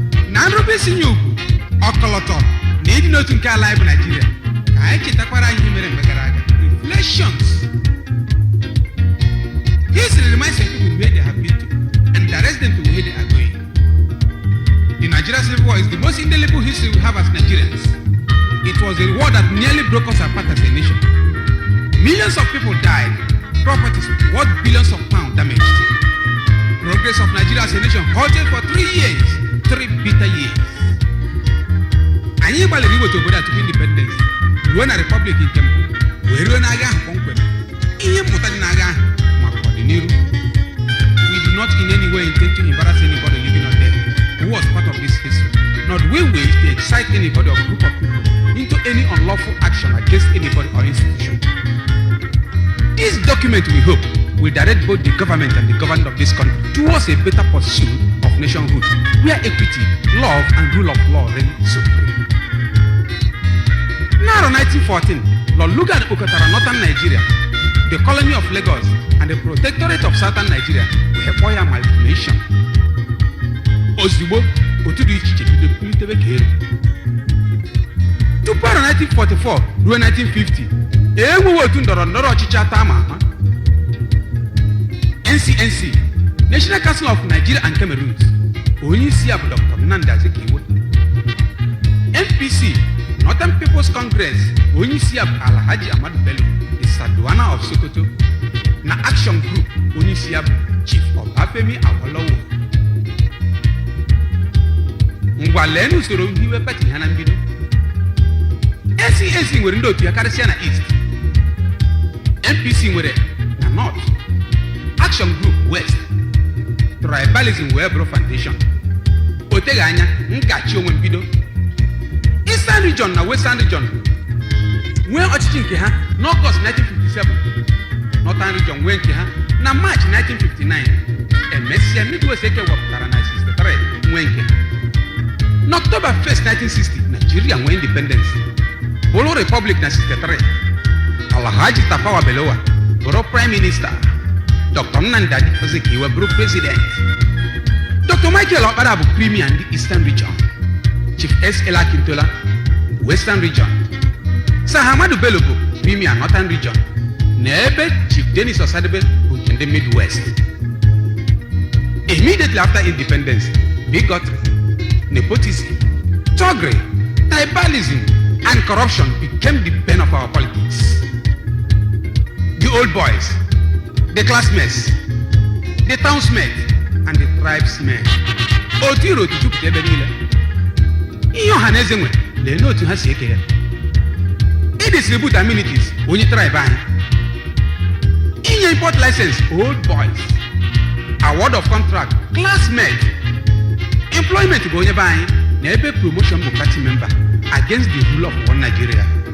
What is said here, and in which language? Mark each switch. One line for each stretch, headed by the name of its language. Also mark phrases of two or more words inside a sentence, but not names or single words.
Igbo: Na nrube isi nye ugwu, ọkọlọtọ na ịdị n'otu nke ala anyị bụ Naịjirịa, ka anyị chetakwara anyị ihe mere mgbe gara aga.
English: Reflections. History reminds the people where they have been to and directs them to where they are going. The Nigeria Civil War is the most indelible history we have as Nigerians. It was a war that nearly broke us apart as a nation. Millions of people died, properties worth billions of pounds damaged. Progress of Nigeria as a nation halted for three years, three bitter years.
Igbo: Anyị gbalịrị iweta obodo a tupu independence, ruo na republic nke mbụ, wee ruo n'agha ahụ kpọmkwem. Ihe mmụta dị n'agha ahụ maka ọdịnihu.
English: We do not in any way intend to embarrass anybody living or dead who was part of this history, nor do we wish to excite anybody or group of people into any unlawful action against anybody or institution. This document, we hope, will direct both the government and the government of this country towards a better pursuit of nationhood, where equity, love, and rule of law reign supreme.
Igbo: N'arọ nineteen fourteen, Lord Lugard kpokọtara Northern Nigeria,
English: the colony of Lagos, and the protectorate of Southern Nigeria,
Igbo: wee kpọọ ya amalgamation. Ozugbo, otu dị iche iche bido pulitebe ka elu. Tupu arọ nineteen forty-four ruo nineteen fifty, e nwewo otu ndọrọ ndọrọ ọchịchị atọ ama ama.
English: N C N C, National Council of Nigeria and Cameroons,
Igbo: onye isi ya bụ Doctor Nnamdi Azikiwe. N P C, Northern People's Congress, onye isi ya bụ Alhaji Ahmadu Bello, the Sardauna of Sokoto, na Action Group, onye isi ya bụ Chief Obafemi Awolowo. Ngwa, lee n'usoro nhiwe pati ha na mbido. N C N C nwere ndị otu ya karịsịa na East. N P C nwere na North. Action Group West. Tribalism wee bụrụ foundation. O teghị anya, m gachi onwe mbido. Eastern Region na Western Region nwee ọchịchị nke ha n'Ọgọst nineteen fifty-seven. Northern Region nwee nke ha na March nineteen fifty-nine. Emesịa, Midwest ekewapụtara na sixty-three nwee nke ha. N'October first, nineteen sixty, Nigeria nwee independence. Bụrụ Republic na sixty-three. Alhaji Tafawa Balewa bụrụ
English: Prime Minister.
Igbo: Doctor Nnamdi Azikiwe bụrụ President. Doctor Michael Okpara bụ Premier ndị Eastern Region. Chief S L Akintola, Western Region. Sir Hamadu Bello bụ Premier Northern Region. Na ebe Chief Dennis Osadebe bụ nke ndị Midwest.
English: Immediately after independence, bigotry, nepotism, thuggery, tribalism, and corruption became the bane of our politics. The old boys, the classmates, the townsmen, and the tribesmen.
Igbo: Otu iro otu jupụta ebe niile. Ihe ọha na eze nwe, lee n'otu ha si eke ya.
English: I distribute amenities,
Igbo: onye tribe anyị.
English: Inye import license, old boys. Award of contract, classmate.
Igbo: Employment bụ onye be anyị, na ebe promotion bụ
English: party member against the rule of one Nigeria.